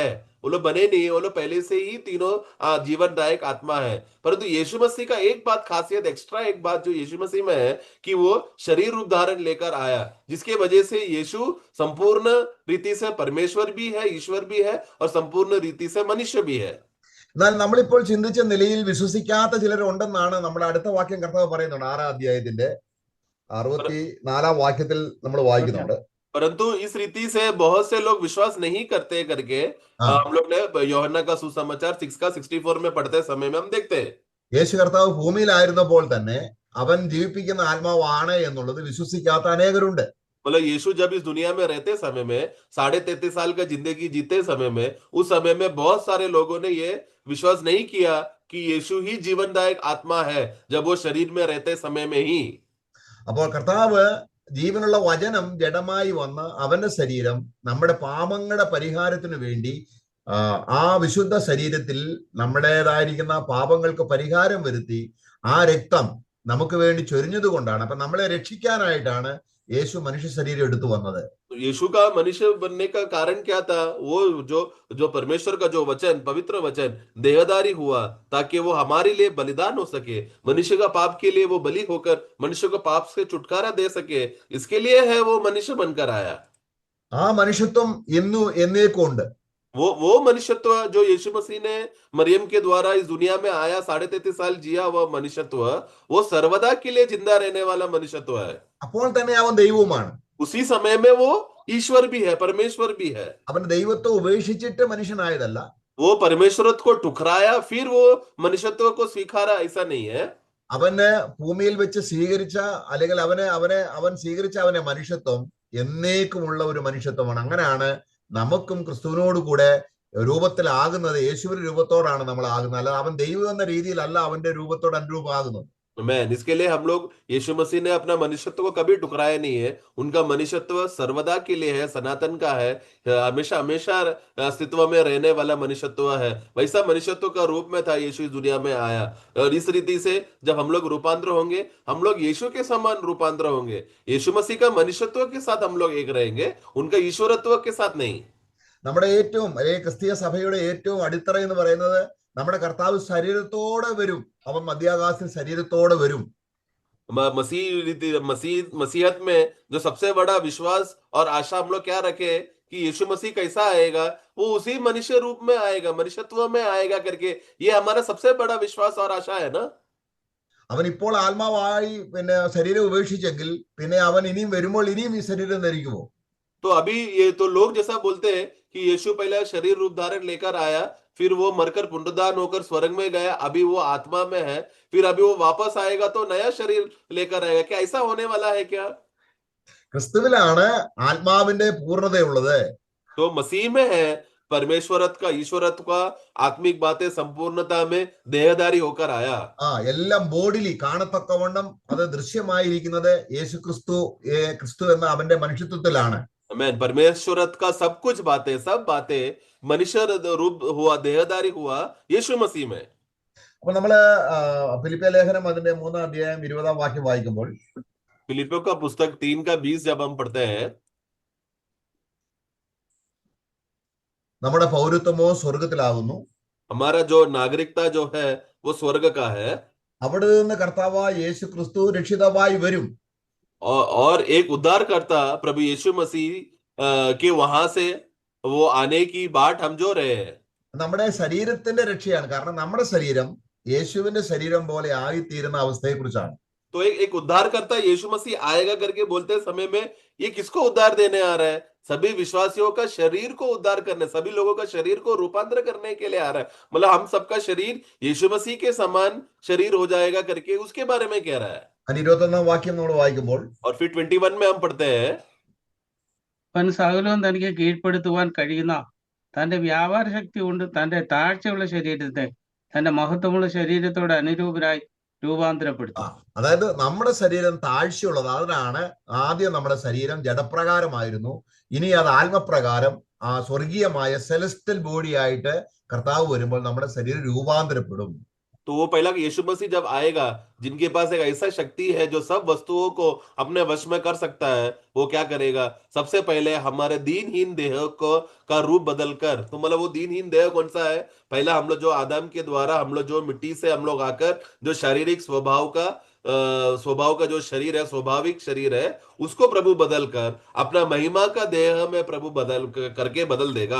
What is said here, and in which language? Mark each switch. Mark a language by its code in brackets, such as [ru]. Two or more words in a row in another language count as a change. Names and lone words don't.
[hi] वो लोग बने नहीं है, वो लोग पहले से ही तीनों जीवनदायक आत्मा है। परंतु यीशु मसीह का एक बात खासियत, एक्स्ट्रा एक बात जो यीशु मसीह में है, कि वो शरीर रूप धारण लेकर आया, जिसके वजह से यीशु संपूर्ण रीति से परमेश्वर भी है, ईश्वर भी है, और संपूर्ण रीति से मनुष्य भी है। [ml] എന്നാൽ നമ്മളിപ്പോൾ ചിന്തിച്ച നിലയിൽ വിശ്വസിക്കാത്ത ചിലരുണ്ടെന്നാണ് നമ്മുടെ അടുത്ത വാക്യം കർത്താവ് പറയുന്നുണ്ട്. 6-ാം അധ്യായത്തിന്റെ 64-ാം വാക്യത്തിൽ നമ്മൾ വായിക്കുന്നുണ്ട്. [hi] परंतु इस रीति से बहुत से लोग विश्वास नहीं करते करके ആ हम लोग ने यूहन्ना का सुसमाचार 6 का 64 में पढ़ते समय में हम देखते हैं। [ml] യേശു കർത്താവ് ഭൂമിയിലായിരുന്നപ്പോൾ തന്നെ അവൻ ജീവിപ്പിക്കുന്ന ആത്മാവാണ് എന്നുള്ളത് വിശ്വസിക്കാത്ത അനേകരുണ്ട്. [hi] मतलब यीशु जब इस दुनिया में रहते समय में 33.5 साल का जिंदगी जीते समय में, उस समय में बहुत सारे लोगों ने ये विश्वास नहीं किया कि यीशु ही जीवनदायक आत्मा है, जब वो शरीर में रहते समय में ही। [ml] അപ്പോൾ കർത്താവ് ജീവനുള്ള വചനം ജഡമായി വന്ന് അവന്റെ ശരീരം നമ്മുടെ പാപങ്ങളുടെ പരിഹാരത്തിന് വേണ്ടി ആ വിശുദ്ധ ശരീരത്തിൽ നമ്മുടേതായിരിക്കുന്ന പാപങ്ങൾക്ക് പരിഹാരം വരുത്തി ആ രക്തം നമുക്ക് വേണ്ടി ചൊരിഞ്ഞത് കൊണ്ടാണ്, അപ്പൊ നമ്മളെ രക്ഷിക്കാനായിട്ടാണ് യേശു മനുഷ്യ ശരീരം എടുത്തു വന്നത്. [hi] तो यीशु का मनुष्य बनने का कारण क्या था? वो जो जो परमेश्वर का जो वचन, पवित्र वचन देहधारी हुआ, ताकि वो हमारे लिए बलिदान हो सके, मनुष्य का पाप के लिए वो बलि होकर मनुष्य को पाप से छुटकारा दे सके। इसके लिए है वो मनुष्य बनकर आया। [ml] ആ മനുഷ്യത്വം ഇന്നു എന്നേക്കും ഉണ്ട്. [hi] वो मनुष्यत्व जो यीशु मसीह ने मरियम के द्वारा इस दुनिया में आया, 33.5 साल जिया, वह मनुष्यत्व वो सर्वदा के लिए जिंदा रहने वाला मनुष्यत्व है। [ml] അപ്പോൾ തന്നെ അവൻ ദൈവവുമാണ്. [hi] उसी समय में वो ईश्वर भी है, परमेश्वर भी है। [ml] അവൻ ദൈവത്തെ ഉപേക്ഷിച്ചിട്ട് മനുഷ്യനായതല്ല. [hi] वो परमेश्वरत्व को ठुकराया फिर वो मनुष्यत्व को स्वीकारा, ऐसा नहीं है। [ml] അവന് ഭൂമിയിൽ വെച്ച് സ്വീകരിച്ച, അല്ലെങ്കിൽ അവൻ സ്വീകരിച്ച അവന്റെ മനുഷ്യത്വം എന്നേക്കുമുള്ള ഒരു മനുഷ്യത്വമാണ്. അങ്ങനെയാണ് നമുക്കും ക്രിസ്തുവിനോട് കൂടെ രൂപത്തിലാകുന്നത്. യേശുവിന്റെ രൂപത്തോടാണ് നമ്മൾ ആകുന്നത്, അല്ല അവൻ ദൈവം എന്ന രീതിയിലല്ല അവന്റെ രൂപത്തോട് അനുരൂപമാകുന്നത്. [hi] मैन इसके लिए हम लोग, यीशु मसीह ने अपना मनुष्यत्व को कभी ठुकराया नहीं है। उनका मनुष्यत्व सर्वदा के लिए है, सनातन का है, हमेशा हमेशा अस्तित्व में रहने वाला मनुष्यत्व है। वैसा मनुष्यत्व का रूप में था यीशु इस दुनिया में आया। और इस रीति से जब हम लोग रूपांतर होंगे, हम लोग यीशु के समान रूपांतर होंगे। यीशु मसीह का मनुष्यत्व के साथ हम लोग एक रहेंगे, उनका ईश्वरत्व के साथ नहीं। [ml] നമ്മുടെ ഏറ്റവും ക്രിസ്തീയ സഭയുടെ ഏറ്റവും അടിത്തറ എന്ന് പറയുന്നത് നമ്മുടെ കർത്താവ് ശരീരത്തോടെ വരും. അവൻ മധ്യാകാശത്തിൽ ശരീരത്തോടെ വരും. [hi] मसीहत में जो सबसे बड़ा विश्वास और आशा हम लोग क्या रखे कि यीशु मसीह कैसा आएगा, वो उसी मनुष्य रूप में आएगा, मनुष्यत्व में आएगा करके, ये हमारा सबसे बड़ा विश्वास और आशा है ना। [ml] അവൻ ഇപ്പോൾ ആത്മാവായി ശരീരം ഉപേക്ഷിച്ചെങ്കിൽ പിന്നെ അവൻ ഇനിയും വരുമ്പോൾ ഇനിയും ഈ ശരീരം ധരിക്കുമോ? [hi] तो अभी ये तो लोग जैसा बोलते हैं कि यीशु पहले शरीर रूप धारण लेकर आया, फिर वो मरकर पुनरुत्थान होकर स्वर्ग में गया, अभी वो आत्मा में है, फिर अभी वो वापस आएगा तो नया शरीर लेकर आएगा। क्या ऐसा होने वाला है क्या? [ml] ക്രിസ്തുവിലാണ് ആത്മാവിന്റെ പൂർണ്ണതയുള്ളത്. [hi] तो मसीह में है परमेश्वरत्व का, ईश्वरत्व का, आत्मिक बातें संपूर्णता में देहधारी होकर आया। [ml] എല്ലാം ബോഡിലി കാണത്തക്കവണ്ണം അത് ദൃശ്യമായിരിക്കുന്നത് യേശു ക്രിസ്തു എന്ന അവന്റെ മനുഷ്യത്വത്തിലാണ്. [hi] आमीन। परमेश्वरत्व का सब कुछ बातें, सब बातें मनुष्य रूप हुआ, देहधारी हुआ यीशु मसीह में। [ml] അപ്പൊ നമ്മള് ഫിലിപ്പിയ ലേഖനം അതിന്റെ 3-ാം അധ്യായം 20-ാം വാക്യം വായിക്കുമ്പോൾ, [hi] फिलिपियों का पुस्तक 3 का 20 जब हम पढ़ते हैं, [ml] നമ്മുടെ പൗരത്വമോ സ്വർഗത്തിലാകുന്നു, [hi] हमारा जो नागरिकता जो है वो स्वर्ग का है, [ml] അവിടെ നിന്ന് കർത്താവായ യേശു ക്രിസ്തു രക്ഷിതാവായി വരും. [hi] और एक उद्धारकर्ता प्रभु यीशु मसीह के वहां से वो आने की बाट हम जो रहे हैं। [ml] നമ്മുടെ ശരീരത്തിന്റെ രക്ഷയാണ്. കാരണം നമ്മുടെ ശരീരം യേശുവിന്റെ ശരീരം പോലെ ആയിത്തീരുന്ന അവസ്ഥയെ കുറിച്ചാണ്. [hi] तो एक उद्धारकर्ता यीशु मसीह आएगा करके बोलते समय में ये किसको उद्धार देने आ रहा है? सभी विश्वासियों का शरीर को उद्धार करने, सभी लोगों का शरीर को रूपांतर करने के लिए आ रहा है। मतलब हम सबका शरीर यीशु मसीह के समान शरीर हो जाएगा करके उसके बारे में कह रहा है। [ml] അതിന്റെ 21-ാം വാക്യം നമ്മൾ വായിക്കുമ്പോൾ [hi] और फिर 21 में हम पढ़ते हैं, [ml] അവൻ സകലവും തനിക്ക് കീഴ്പ്പെടുത്തുവാൻ കഴിയുന്ന തന്റെ വ്യാപാര ശക്തി കൊണ്ട് തന്റെ താഴ്ചയുള്ള ശരീരത്തെ തന്റെ മഹത്വമുള്ള ശരീരത്തോട് അനുരൂപരായി ആ രൂപാന്തരപ്പെടുത്തി. അതായത് നമ്മുടെ ശരീരം താഴ്ചയുള്ളത്. അതിനാണ് ആദ്യം നമ്മുടെ ശരീരം ജഡപ്രകാരമായിരുന്നു. ഇനി അത് ആത്മപ്രകാരം സ്വർഗീയമായ [en] celestial body [ml] ആയിട്ട് കർത്താവ് വരുമ്പോൾ നമ്മുടെ ശരീരം രൂപാന്തരപ്പെടും. [hi] तो वो पहला यीशु मसीह जब आएगा, जिनके पास एक ऐसा शक्ति है जो सब वस्तुओं को अपने वश में कर सकता है, वो क्या करेगा? सबसे पहले हमारे दीनहीन देह को का रूप बदल कर, तो मतलब वो दीनहीन देह कौन सा है? पहला हम लोग जो आदम के द्वारा हम लोग जो मिट्टी से हम लोग आकर जो शारीरिक स्वभाव का जो शरीर है, स्वाभाविक शरीर है, उसको प्रभु बदल कर अपना महिमा का देह में प्रभु करके बदल देगा.